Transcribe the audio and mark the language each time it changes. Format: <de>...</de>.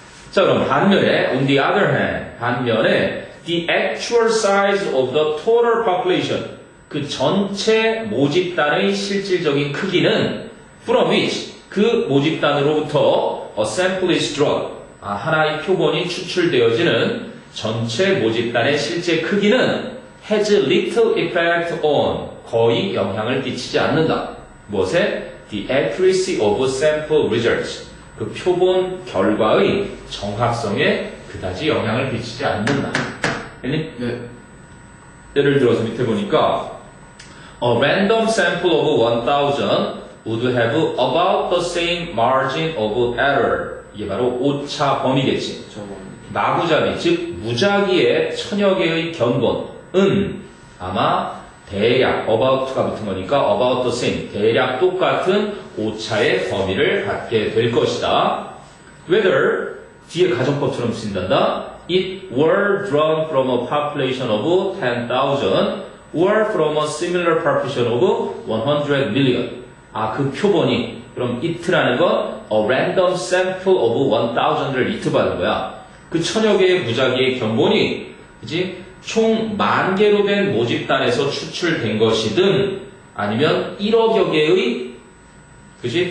<ko>자, 그럼 반면에</ko> <en>on the other hand,</en> <ko>반면에</ko> <en>the actual size of the total population,</en> <ko>그 전체 모집단의 실질적인 크기는</ko> <en>from which,</en> <ko>그 모집단으로부터</ko> <en>a sample is drawn,</en> <ko>하나의 표본이 추출되어지는 전체 모집단의 실제 크기는</ko> <en>has little effect on,</en> <ko>거의 영향을 끼치지 않는다. 무엇에?</ko> <en>The accuracy of sample results,</en> <ko>그 표본 결과의 정확성에 그다지 영향을 끼치지 않는다. 네. 예를 들어서 밑에 보니까</ko> <en>a random sample of 1000 would have about the same margin of error.</en> <ko>이게 바로 오차 범위겠지. 마구잡이, 즉 무작위의 1000여 개의 견본은 아마 대략 about가 붙은 거니까</ko> <en>about the same,</en> <ko>대략 똑같은 오차의 범위를 갖게 될 것이다. Whether, 뒤에 가정법처럼 쓰인단다.</ko> <en>It were drawn from a population of 10,000 or from a similar population of 100 million.</en> <ko>그 표본이, 그럼 it라는 건</ko> <en>a random sample of 1000</en> <ko>를 it 받은 거야. 그 1000여 개의 무작위의 견본이, 그지? 총 10,000개로 된 모집단에서 추출된 것이든, 아니면 1억여 개의, 그지?</ko>